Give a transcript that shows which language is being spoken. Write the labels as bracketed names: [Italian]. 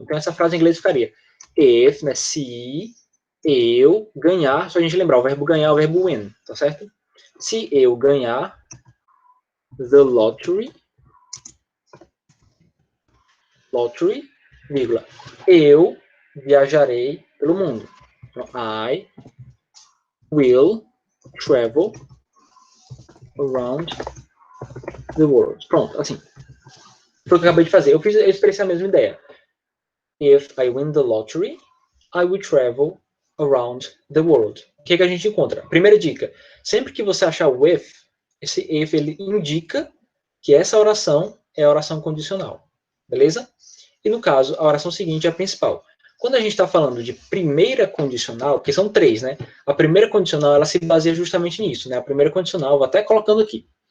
[Portuguese] Então, essa frase em inglês ficaria if, né, se eu ganhar, só a gente lembrar, o verbo ganhar é o verbo win, tá certo? Se eu ganhar [English] the lottery, [Portuguese] vírgula, eu viajarei pelo mundo. [English] Então, I will travel around the world. [Portuguese] Pronto, assim. Foi o que eu acabei de fazer. Eu expressei a mesma ideia. [English] If I win the lottery, I will travel around the world. [Portuguese] O que a gente encontra? Primeira dica. Sempre que você achar o if, esse if ele indica que essa oração é a oração condicional. Beleza? E no caso, a oração seguinte é a principal. Quando a gente está falando de primeira condicional, que são três, né? A primeira condicional, ela se baseia justamente nisso, né? A primeira condicional, vou até colocando aqui.